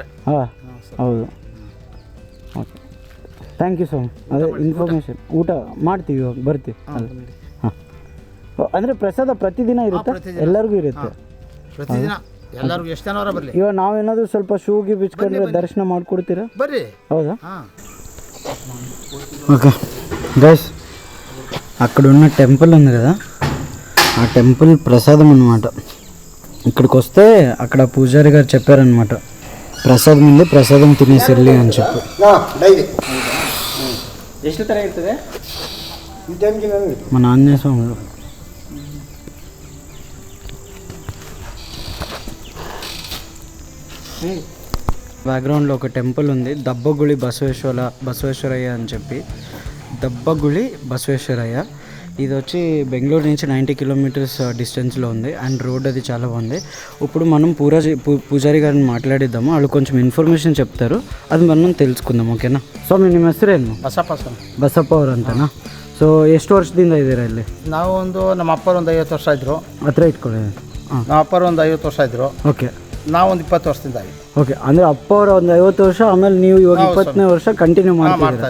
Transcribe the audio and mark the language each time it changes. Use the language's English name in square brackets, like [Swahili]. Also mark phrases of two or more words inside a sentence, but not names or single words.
[Kannada] ಹಾಂ, ಹೌದು. ಓಕೆ, [English] thank you so much. [Kannada] ಅದೇ ಇನ್ಫಾರ್ಮೇಷನ್. ಊಟ ಮಾಡ್ತೀವಿ, ಇವಾಗ ಬರ್ತೀವಿ. ಹಾಂ, ಅಂದರೆ ಪ್ರಸಾದ ಪ್ರತಿದಿನ ಇರುತ್ತೆ, ಎಲ್ಲರಿಗೂ ಇರುತ್ತೆ ಪ್ರತಿದಿನ. ಎಲ್ಲರಿಗೂ ಎಷ್ಟು ಜನವರ ಬರಲಿ. ಇವಾಗ ನಾವೇನಾದರೂ ಸ್ವಲ್ಪ ಶೂಗೆ ಬಿಚ್ಕೊಂಡ್ರೆ ದರ್ಶನ ಮಾಡಿಕೊಡ್ತೀರಾ? ಬರ್ರಿ. ಹೌದಾ? [English] okay guys, [Telugu] అక్కడ ఉన్న టెంపుల్ ఉంది కదా, ఆ టెంపుల్ ప్రసాదం అన్నమాట. ఇక్కడికి వస్తే అక్కడ పూజారి గారు చెప్పారనమాట, ప్రసాదం ఉంది, ప్రసాదం తినేసి వెళ్ళి అని చెప్పి. [Kannada] ಎಷ್ಟು ಥರ ಇರ್ತದೆ? [Telugu] మన ఆంజనేయ స్వామి బ్యాక్గ్రౌండ్లో ఒక టెంపుల్ ఉంది, దబ్బగుళి బసవేశ్వరయ్య అని చెప్పి. దబ్బగుళి బసవేశ్వరయ్య ఇది వచ్చి బెంగళూరు నుంచి 90 [English] kilometers distance [Telugu] ఉంది. [English] and road [Telugu] అది చాలా బాగుంది. ఇప్పుడు మనం పూజారి గారిని మాట్లాడిద్దాము, వాళ్ళు కొంచెం ఇన్ఫర్మేషన్ చెప్తారు, అది మనం తెలుసుకుందాం. [Kannada] ಓಕೆನಾ ಸ್ವಾಮಿ? ನಿಮ್ಮ ಹೆಸರೇನು? ಬಸಪ್ಪ ಸ್ವಾಮಿ. ಬಸಪ್ಪ ಅವರು ಅಂತನಾ? ಸೊ ಎಷ್ಟು ವರ್ಷದಿಂದ ಇದ್ದೀರಾ ಇಲ್ಲಿ? ನಾವು ನಮ್ಮ ಅಪ್ಪರು ಒಂದು 50 ವರ್ಷ ಇದ್ರು. ಹತ್ರ ಇಟ್ಕೊಳ್ಳಿ. ಹಾಂ, ನಮ್ಮ ಅಪ್ಪರು ಒಂದು 50 ವರ್ಷ ಇದ್ರು. ಓಕೆ. ನಾವು ಒಂದು 20 ವರ್ಷದಿಂದ ಆಗಿ. ಓಕೆ, ಅಂದರೆ ಅಪ್ಪ ಅವರ ಒಂದು 50 ವರ್ಷ, ಆಮೇಲೆ ನೀವು ಇವಾಗ 20ನೇ ವರ್ಷ ಕಂಟಿನ್ಯೂ ಮಾಡ್ತಾ.